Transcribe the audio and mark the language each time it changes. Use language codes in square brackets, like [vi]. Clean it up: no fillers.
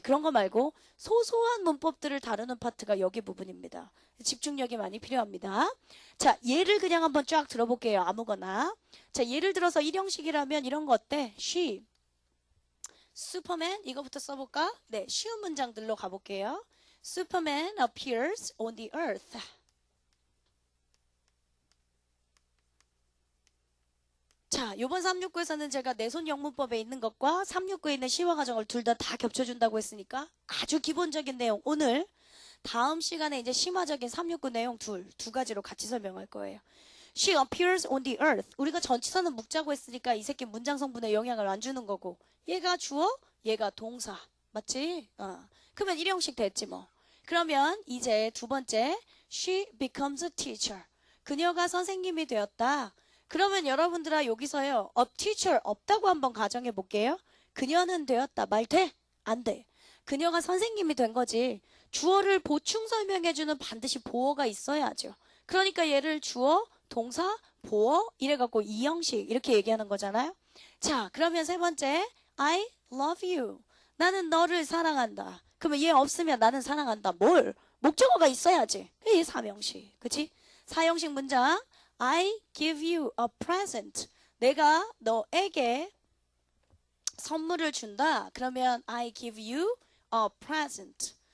[ko] 그런 거 말고 소소한 문법들을 다루는 파트가 여기 부분입니다. 집중력이 많이 필요합니다. 자, 예를 그냥 한번 쫙 들어볼게요. 아무거나. 자, 예를 들어서 1형식이라면 이런 거 어때? She, 슈퍼맨 이거부터 써볼까? 네, 쉬운 문장들로 가볼게요. [en] Superman appears on the earth. [ko] 자, 요번 369에서는 제가 내손 영문법에 있는 것과 369에 있는 시화 과정을 둘 다 겹쳐준다고 했으니까 아주 기본적인 내용 오늘 다음 시간에 이제 심화적인 369 내용 두 가지로 같이 설명할 거예요. [en] She appears on the earth. [ko] 우리가 전치사는 묵자고 했으니까 이 새끼 문장 성분에 영향을 안 주는 거고 얘가 주어, 얘가 동사. 맞지? 그러면 일형식 됐지 뭐. 그러면 이제 두 번째 [en] She becomes a teacher. [ko] 그녀가 선생님이 되었다. 그러면 여러분들아 여기서요. a teacher 없다고 한번 가정해 볼게요. 그녀는 되었다. 말 돼? 안 돼. 그녀가 선생님이 된 거지. 주어를 보충 설명해주는 반드시 보어가 있어야죠. 그러니까 얘를 주어, 동사, 보어 이래갖고 이 형식 이렇게 얘기하는 거잖아요. 자, 그러면 세 번째 [en] I love you. [ko] 나는 너를 사랑한다. 그러면 얘 없으면 나는 사랑한다. 뭘? 목적어가 있어야지. 얘 삼형식. 그치? 사형식 문장 [en] I give you a present. [ko] 내가 너에게 선물을 준다. 그러면 [en] I give you a present.